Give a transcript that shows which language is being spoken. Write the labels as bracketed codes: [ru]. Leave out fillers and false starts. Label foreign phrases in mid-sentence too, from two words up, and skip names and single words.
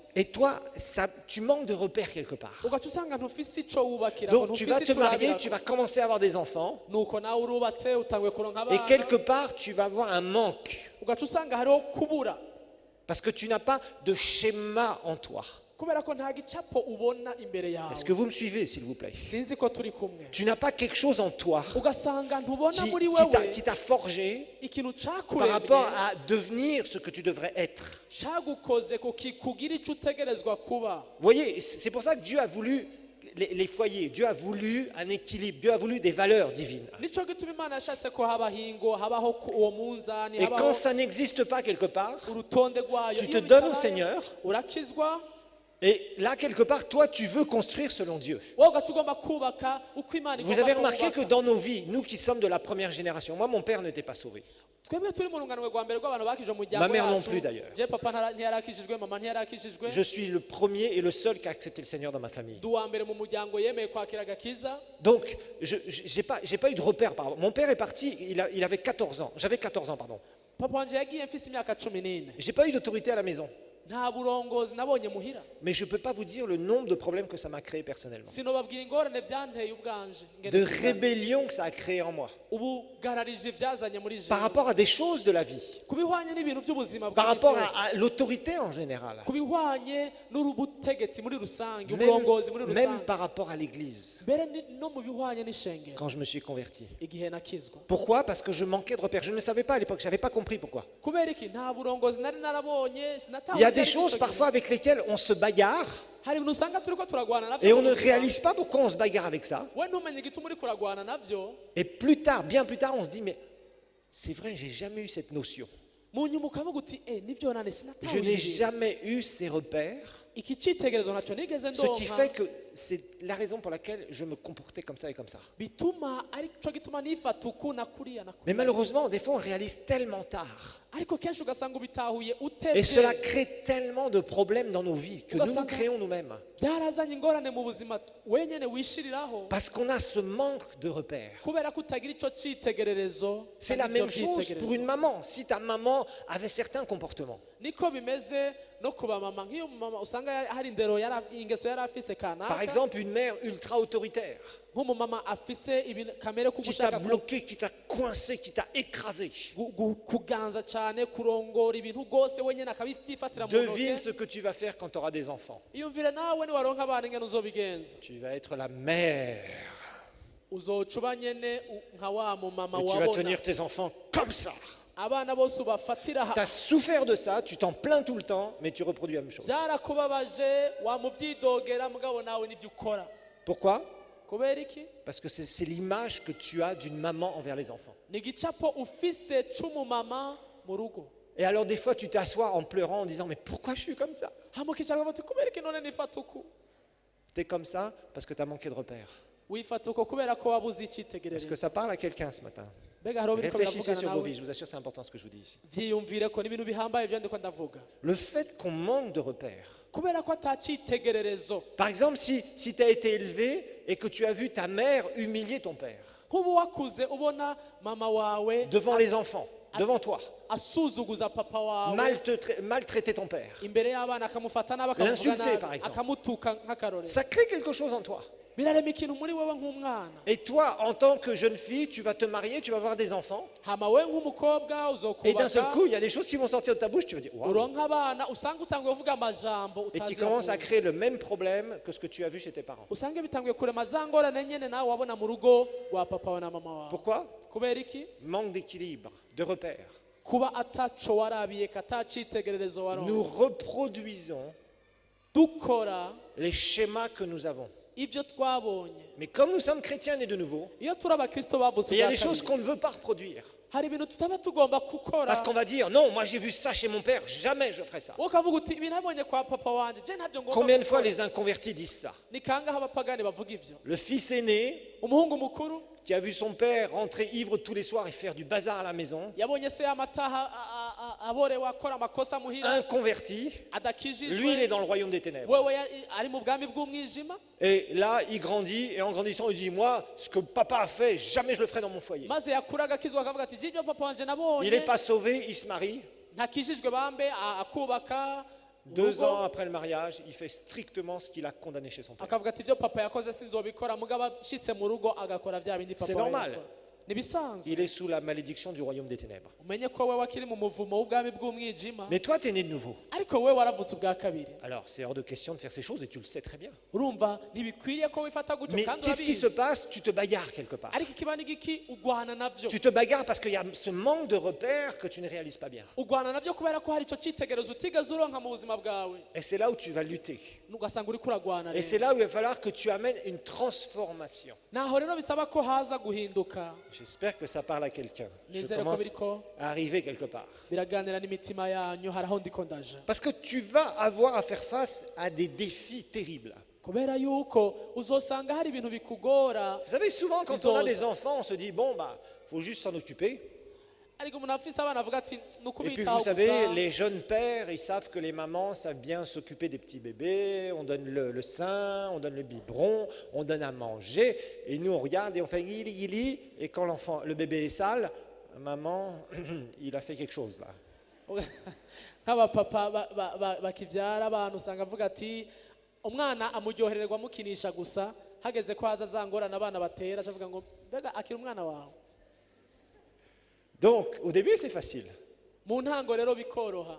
[fr] Et toi, tu manques de repères quelque part. [rn] ugaca usanga ntufise ico wubakirako, [fr] Donc tu vas [rn] ntufise [fr] te [rn] ico [fr] marier, tu [rn] urabirako. [fr] vas commencer à avoir des enfants, [rn] nuko nawe urubatse utanguye kuronka [fr] et [rn] abana, [fr] quelque part tu vas avoir un manque, [rn] ugaca usanga hariho kubura [fr] parce que tu n'as pas de schéma en toi. [rn] kubera ko nta gicapo ubona imbere [fr] Est-ce [rn] yawe. [fr] que vous me suivez, s'il vous plaît? [rn] sinzi ko turi kumwe. [fr] Tu n'as pas quelque chose en toi [rn] ugasanga ntubona muri [fr] qui [rn] wewe [fr] t'a forgé [rn] ikintu [fr] par rapport [rn] cakuremye [fr] à devenir ce que tu devrais être. [rn] cagukoze kugira ico utegerezwa kuba. [fr] Vous voyez, c'est pour ça que Dieu a voulu les foyers, Dieu a voulu un équilibre, Dieu a voulu des valeurs divines. [rn] nico gituma imana yashatse ko habaho ingo, habaho uwo munzani, [fr] Et quand [rn] habaho [fr] ça n'existe pas quelque part, [rn] urutonde rwayo. [fr] tu te [rn] Iyo [fr] donnes au [rn] bitabaye, [fr] Seigneur, [rn] urakizwa, [fr] et là quelque part, toi, tu veux construire selon Dieu. [rn] wowe ugaca ugomba kubaka uko imana [fr] Vous [rn] igomba [fr] avez remarqué que [rn] kubaka. [fr] dans nos vies, nous qui sommes de la première génération, moi mon père n'était pas sauvé. [rn] twebwe turi mu runganwe rwa mbere rw'abantu bakijwe mu [fr] Ma [rn] muryango [fr] mère non [rn] wacu. [fr] plus, d'ailleurs. [rn] je papa ntiyarakijijwe, mama ntiyarakijijwe. [fr] Je suis le premier et le seul qui a accepté le Seigneur dans ma famille. [rn] ndi uwa mbere mu muryango yemeye kwakira agakiza. [fr] Donc, je n'ai pas eu de repère. Mon père est parti, il avait 14 ans. J'avais 14 ans, pardon. [rn] papa wanje yagiye mfise imyaka 14. [fr] Je n'ai pas eu d'autorité à la maison. [rn] nta burongozi nabonye muhira. [fr] Mais je ne peux pas vous dire le nombre de problèmes que ça m'a créé personnellement. [rn] sinobabwira ingorane byanteye ubwanje, [fr] De rébellion que ça a créé en moi. [rn] ubugararije byazanye muri [fr] Par [rn] jewe, [fr] rapport à des choses de la vie. [rn] ku bihwanye n'ibintu by'ubuzima [fr] Par [rn] bwa [fr] rapport [rn] misi yose. [fr] à l'autorité en général. [rn] ku bihwanye n'ubutegetsi muri rusange, [fr] Même, [rn] uburongozi muri [fr] même [rn] rusange, [fr] par rapport à l'église. [rn] mbere no mu bihwanye n'ishengero. [fr] Quand je me suis converti. [rn] igihe nakizwa, [fr] Pourquoi? Parce que je manquais de repères. Je ne le savais pas à l'époque. Je n'avais pas compris pourquoi. [rn] kubera iki? nta burongozi nari narabonye, [fr] Il y a des choses parfois avec lesquelles on se bagarre [rn] hari ibintu usanga turiko turagwana navyo [fr] et on [rn] mu [fr] ne [rn] buzima. [fr] réalise pas pourquoi on se bagarre avec ça. [rn] we ntumenye igituma uri kuragwana navyo, [fr] Et plus tard, bien plus tard, on se dit, mais c'est vrai, j'ai jamais eu cette notion. [rn] mu nyuma ukavuga uti nivyo nane [fr] Je [rn] sinatahuye [fr] n'ai [rn] ibi. [fr] jamais eu ces repères, [rn] iki cyitegerezo nacyo nigeze [fr] ce qui fait [rn] ndonka, [fr] que c'est la raison pour laquelle je me comportais comme ça et comme ça. [rn] bituma aricyo gituma nifata uku na kuriya na [fr] Mais [rn] kuriya. [fr] malheureusement, des fois, on réalise tellement tard. [rn] ariko kenshi ugasanga ubitahuye [fr] Et cela [rn] utebye [fr] crée tellement de problèmes dans nos vies que nous nous créons nous-mêmes. [rn] byarazanye ingorane mu buzima wenyine wishiriraho [fr] Parce qu'on a ce manque de repères. [rn] kubera ko utagira icyo cyitegererezo. [fr] C'est la même chose pour une maman. Si ta maman avait certains comportements, [rn] niko bimeze no kuba mama nk'iyo mama usanga hari indero ingeso yari afise [fr] par [rn] kanaka [fr] exemple une mère ultra autoritaire, [rn] nk'umumama afise kamere ko [fr] qui t'a [rn] gushaka [fr] bloqué, qui t'a coincé, qui t'a écrasé, [rn] kuganza cyane kurongora ibintu rwose wenyine akabyifatira mu [fr] devine [rn] ntoke. [fr] ce que tu vas faire quand tu auras des enfants. [rn] iyumvire nawe niwaronka abana ingene uzobigenza [fr] Tu vas être la mère. [rn] uzoca uba nyene nka wa mumama [fr] Et tu vas [rn] wabona [fr] tenir tes enfants comme ça. [rn] abana bose ubafatira [fr] Tu as souffert de ça, tu t'en plains tout le temps, mais tu reproduis la même chose. [rn] byarakubabaje wamubyidogera mugabo nawe nibyo ukora. [fr] Pourquoi? [rn] kubera iki? [fr] Parce que c'est l'image que tu as d'une maman envers les enfants. [rn] ni igicapo ufise c'umumama mu rugo. [fr] Et alors des fois tu t'assois en pleurant en disant mais pourquoi je suis comme ça? [rn] hama ukicara ukavuga uti kubera iki none nifata uku? [fr] Tu es comme ça parce que tu as manqué de repères. [rn] wifata uko kubera ko wabuze [fr] Est-ce que [rn] icyitegererezo. [fr] ça parle à quelqu'un ce matin? [rn] mbega hariho biriko [fr] Réfléchissez [rn] biravugana [fr] sur vos [rn] nawe [fr] vies, je vous assure c'est important ce que je vous dis ici. [rn] vyiyumvire ko n'ibintu bihambaye byo ndiko ndavuga [fr] Le fait qu'on manque de repères. [rn] kubera ko atacyitegererezo. [fr] Par exemple, si tu as été élevé et que tu as vu ta mère humilier ton père [rn] nk'ubu wakuze ubona mama wawe [fr] devant les enfants, devant toi, [rn] asuzuguza papa wawe [fr] maltraiter ton père, [rn] imbere y'abana akamufata nabi [fr] L'insulter, par exemple. [rn] akamutuka nk'akarorero, [fr] ça crée quelque chose en toi. [rn] birarema ikintu muri wewe nk'umwana. [fr] Et toi, en tant que jeune fille, tu vas te marier, tu vas avoir des enfants, [rn] hama we nk'umukobwa [fr] et d'un seul [rn] uzokubaka [fr] coup, il y a des choses qui vont sortir de ta bouche, tu vas dire waouh. [rn] uronka abana usanga utanguye kuvuga amajambo [fr] Et qui [rn] utazi [fr] commence à [rn] avuga. [fr] créer le même problème que ce que tu as vu chez tes parents. [rn] usange bitanguye kurema za ngorane nyene nawe wabona mu rugo rwa papa wawe na mama wawe. [fr] Pourquoi? [rn] kubera iki? [fr] Manque d'équilibre, de repères. [rn] kuba ataco warabiye katacitegererezo [fr] Nous [rn] waronse. [fr] reproduisons [rn] dukora [fr] les schémas que nous avons. [rn] ibyo twabonye. [fr] Mais comme nous sommes chrétiens nés de nouveau, [rn] iyo turi abakristo bavutse [fr] il y a [rn] ubwa [fr] des choses [rn] kabiri, [fr] qu'on ne veut pas reproduire. [rn] hari ibintu tutaba tugomba gukora. [fr] Parce qu'on va dire, non, moi j'ai vu ça chez mon père, jamais je ferai ça. [rn] wowe ukavuga uti ibi nabonye kwa papa wanje je ntabyo ngomba [fr] Combien de fois [rn] gukora. [fr] les inconvertis disent ça? [rn] ni kangahe abapagani bavuga ivyo? [fr] Le fils aîné [rn] umuhungu mukuru [fr] qui a vu son père rentrer ivre tous les soirs et faire du bazar à la maison, [rn] yabonye se amataha aborewe akora amakosa muhira [fr] inconverti, [rn] adakijijwe. [fr] lui il est dans le royaume des ténèbres. [rn] wewe ari mu bwami bw'umwijima. [fr] Et là, il grandit, et en grandissant, il dit, moi, ce que papa a fait, jamais je le ferai dans mon foyer. [rn] maze yakura agakizwa akavuga ati jibyo papa wanje [fr] Il n'est [rn] nabonye [fr] pas sauvé, il se marie. [rn] ntakijijwe bambe akubaka [fr] 2 [rn] urugo. [fr] ans après le mariage, il fait strictement ce qu'il a condamné chez son père. [rn] akavuga ati ibyo papa yakoze sinzobikora mugabo ashitse mu rugo agakora bya bindi papa [fr] C'est [rn] we [fr] normal. [rn] yakora. nibisanzwe. [fr] Il est sous la malédiction du royaume des ténèbres. [rn] umenye ko wewe akiri mu muvumo w'ubwami bw'umwijima. [fr] Mais toi, tu es né de nouveau. [rn] ariko wewe waravutse ubwa kabiri. [fr] Alors, c'est hors de question de faire ces choses, et tu le sais très bien. [rn] urumva ntibikwiriye ko wifata gutyo [fr] Mais [rn] kandi [fr] qu'est-ce qui se [rn] urabizi. [fr] passe? Tu te bagarres quelque part. [rn] ariko ikiba ni giki ugwana navyo. [fr] Tu te bagarres parce qu'il y a ce manque de repères que tu ne réalises pas bien. [rn] ugwana navyo kubera ko hari ico citegerezo utigeze uronka mu buzima bwawe. [fr] Et c'est là où tu vas lutter. [rn] ugasanga uriko uragwana [fr] Et c'est [rn] rero. [fr] là où il va falloir que tu amènes une transformation. [rn] naho rero bisaba ko haza guhinduka. [fr] J'espère que ça parle à quelqu'un. Je [rn] nizere ko [fr] commence [rn] biriko [fr] à arriver quelque part. [rn] biraganira n'imitima yanyu hari aho ndiko ndaje. [fr] Parce que tu vas avoir à faire face à des défis terribles. [rn] kubera yuko uzosanga hari ibintu bikugora. [fr] Vous savez, souvent quand on a des enfants, on se dit, bon, bah, faut juste s'en occuper. [rn] ariko umuntu afise abana avuga ati [fr] Et puis [rn] nukubitaho [fr] vous savez, [rn] gusa. [fr] les jeunes pères, ils savent que les mamans savent bien s'occuper des petits bébés, on donne le sein, on donne le biberon, on donne à manger, et nous on regarde et on fait guili, et quand le bébé est sale, maman, il a fait quelque chose là. [rn] nk'abapapa bakibyara abantu usanga avuga ati umwana amuryohererwa amukinisha gusa hageze ko haza za ngorane abana batera avuga ngo mbega akiri umwana wawe. [fr] Donc au début c'est facile, [rn] mu ntango rero bikoroha